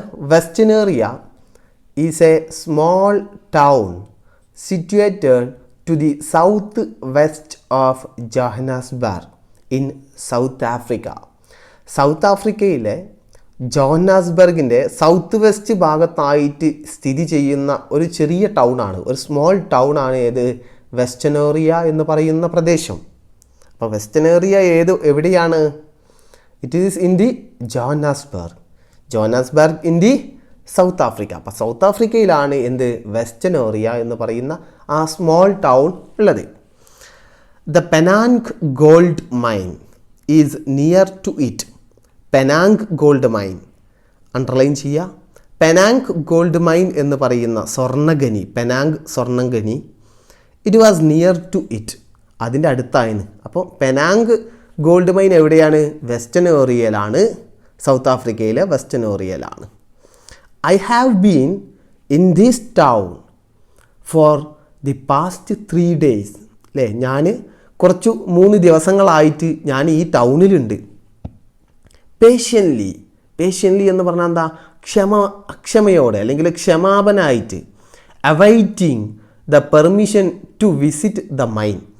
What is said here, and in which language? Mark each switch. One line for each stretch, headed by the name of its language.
English: Westonaria is a small town situated to the south-west of Johannesburg in South Africa.
Malayalam: South ആഫ്രിക്കയിലെ ജോഹന്നാസ്ബർഗിൻ്റെ south west ഭാഗത്തായിട്ട് സ്ഥിതി ചെയ്യുന്ന ഒരു ചെറിയ ടൗണാണ്, ഒരു സ്മോൾ ടൗണാണ് ഏത്? വെസ്റ്റേണേറിയ എന്ന് പറയുന്ന പ്രദേശം. അപ്പോൾ വെസ്റ്റേണേറിയ എവിടെയാണ്?
English: It is in the Johannesburg in the South Africa.
Malayalam: അപ്പോൾ സൗത്ത് ആഫ്രിക്കയിലാണ് വെസ്റ്റേണേറിയ എന്ന് പറയുന്ന ആ സ്മോൾ ടൗൺ ഉള്ളത്.
English: The Penang gold mine is near to it.
Malayalam: Penang gold mine underline ചെയ്യുക. പെനാങ് ഗോൾഡ് മൈൻ എന്ന് പറയുന്ന Penang സ്വർണ്ണഖനി,
English: it was near to it,
Malayalam: അതിൻ്റെ അടുത്തായിരുന്നു. അപ്പോൾ പെനാങ് ഗോൾഡ് മൈൻ എവിടെയാണ്? വെസ്റ്റേണേറിയയിലാണ്, സൗത്ത് ആഫ്രിക്കയിലെ വെസ്റ്റേണേറിയയിലാണ്.
English: I have been in this town for the past 3 days.
Malayalam: അല്ലേ, ഞാൻ 3 ദിവസങ്ങളായിട്ട് ഞാൻ ഈ ടൗണിലുണ്ട്. പേഷ്യൻ്റ്ലി എന്ന് പറഞ്ഞാൽ എന്താ? ക്ഷമയോടെ അല്ലെങ്കിൽ ക്ഷമാപനായിട്ട്.
English: Awaiting the permission to visit the mine.